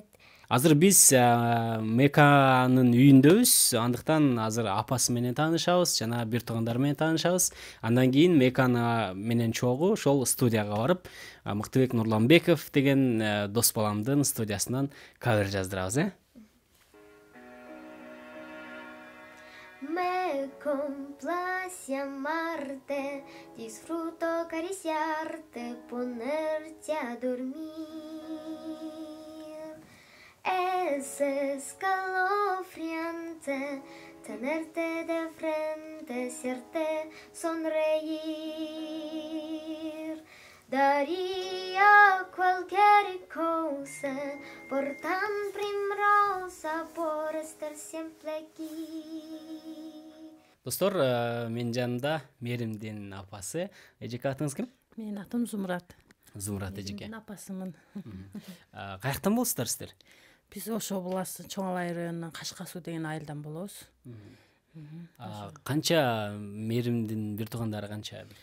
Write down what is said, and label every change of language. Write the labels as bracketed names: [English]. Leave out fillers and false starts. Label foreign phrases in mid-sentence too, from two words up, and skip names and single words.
[Kyrgyz] Азыр биз Меканын үйүндөбүз, андыктан азыр апасы менен таанышабыз, жана бир туугандар менен таанышабыз. Андан кийин Меканы менен чогуу ошол студияга барып, Мыктыбек Нурланбеков деген дос баламдын студиясынан кавер жаздырабыз, [Spanish] Me complace amarte, disfruto acariciarte, ponerte a dormir. Es escalofriante tenerte de frente, hacerte sonreír. Daría cualquier cosa por tan primrosa, por estar siempre aquí. [Kyrgyz] Достор, менин жанымда Меримдин апасы. Эжеке, атыңыз ким? Менин атым Зумрат. Зумрат эжеке. Мен апасымын. Каяктан болсуздар сиздер? Биз Ош областы Чоң Алай районунан Кашка Суу деген айылдан болобуз. Канча Меримдин бир туугандары канча?